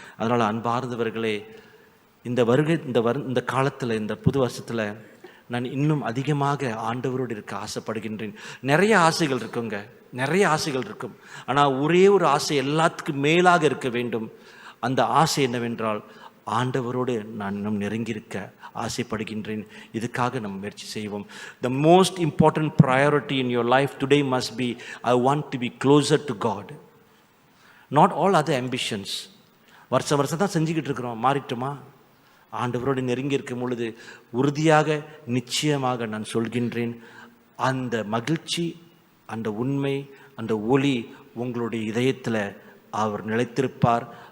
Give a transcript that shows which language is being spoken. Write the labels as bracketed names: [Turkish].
[Tamil] அதனால் அன்பார்ந்தவர்களே, இந்த காலத்தில், இந்த புது வருஷத்தில் நான் இன்னும் அதிகமாக ஆண்டவரோடு இருக்க ஆசைப்படுகின்றேன். நிறைய ஆசைகள் இருக்குங்க, நிறைய ஆசைகள் இருக்கும். ஆனால் ஒரே ஒரு ஆசை எல்லாத்துக்கும் மேலாக இருக்க வேண்டும். அந்த ஆசை என்னவென்றால், ஆண்டவரோடு நான் இன்னும் நெருங்கியிருக்க ஆசைப்படுகின்றேன். இதுக்காக நம்ம முயற்சி செய்வோம். [English] The most important priority in your life today must be, I want to be closer to God. Not all other ambitions. [Tamil] வருஷம் தான் செஞ்சுக்கிட்டு இருக்கிறோம், மாறிட்டுமா? ஆண்டவரோடு நெருங்கி இருக்கும் பொழுது உறுதியாக நிச்சயமாக நான் சொல்கின்றேன், அந்த மகிழ்ச்சி, அந்த உண்மை, அந்த ஒளி உங்களுடைய இதயத்தில் அவர் நிலைத்திருப்பார்.